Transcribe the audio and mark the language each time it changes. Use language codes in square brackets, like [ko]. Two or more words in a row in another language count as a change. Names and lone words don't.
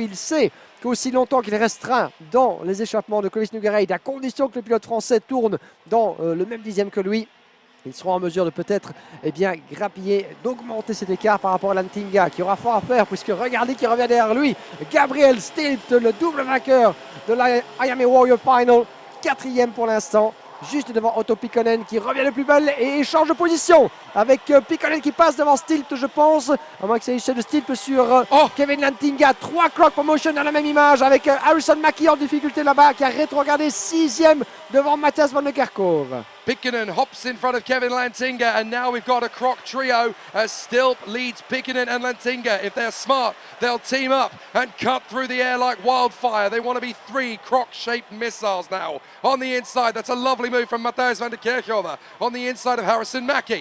[fr] Il sait qu'aussi longtemps qu'il restera dans les échappements de Clovis Nougareid, à condition que le pilote français tourne dans le même dixième que lui, ils seront en mesure de peut-être grappiller, d'augmenter cet écart par rapport à Lantinga qui aura fort à faire, puisque regardez qui revient derrière lui, Gabriel Stilt, le double vainqueur de la Iame Warrior Final, quatrième pour l'instant, juste devant Otto Pikkonen qui revient le plus belle et échange de position avec Pikkonen qui passe devant Stilt, je pense, à moins que c'est l'échelle de Stilt sur Kevin Lantinga. 3 Croc Promotion dans la même image avec Harrison Mackie en difficulté là-bas qui a rétrogradé 6e devant Matthias van der Kerkhove. [en] Pikkonen hops in front of Kevin Lantinga, and now we've got a Croc trio as Stilp leads Pikkonen and Lantinga. If they're smart, they'll team up and cut through the air like wildfire. They want to be 3 Croc-shaped missiles now on the inside. That's a lovely move from Matthias van der Kerkhove on the inside of Harrison Mackie.